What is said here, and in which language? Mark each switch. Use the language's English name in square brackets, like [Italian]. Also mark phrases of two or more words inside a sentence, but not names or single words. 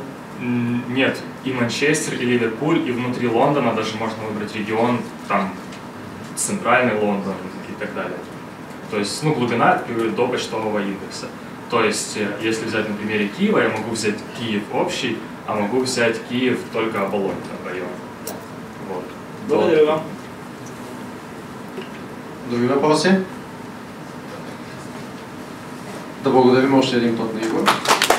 [Russian] Нет, и Манчестер, и Ливерпуль, и внутри Лондона даже можно выбрать регион, там, центральный Лондон и так далее. То есть, ну, глубина до почтового индекса. То есть, если взять на примере Киева, я могу взять Киев общий, а могу взять Киев только Оболонь район. Вот. Благодарю вам. [Bulgarian] Други въпроси? Да благодарим още един път на Игор.